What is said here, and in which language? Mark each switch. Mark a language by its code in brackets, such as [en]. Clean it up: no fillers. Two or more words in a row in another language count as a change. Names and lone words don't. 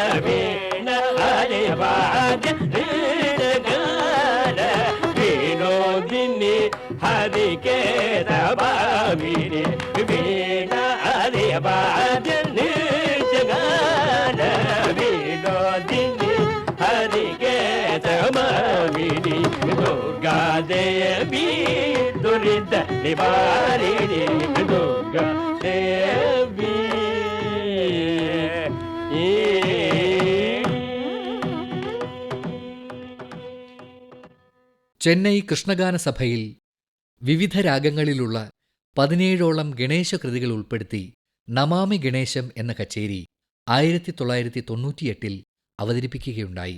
[sa] वीणादिवाद्य नित्यगान विनोदिनी हरिकेतभामिनी वीणादिवाद्य नित्यगान विनोदिनी हरिकेतभामिनी दुर्गादेवी दुरित निवारिणी दुर्गादेवी. [ml] ചെന്നൈ കൃഷ്ണഗാന സഭയിൽ വിവിധ രാഗങ്ങളിലുള്ള 17ഓളം ഗണേശകൃതികൾ ഉൾപ്പെടുത്തി നമാമി ഗണേശം എന്ന കച്ചേരി 1998 അവതരിപ്പിക്കുകയുണ്ടായി.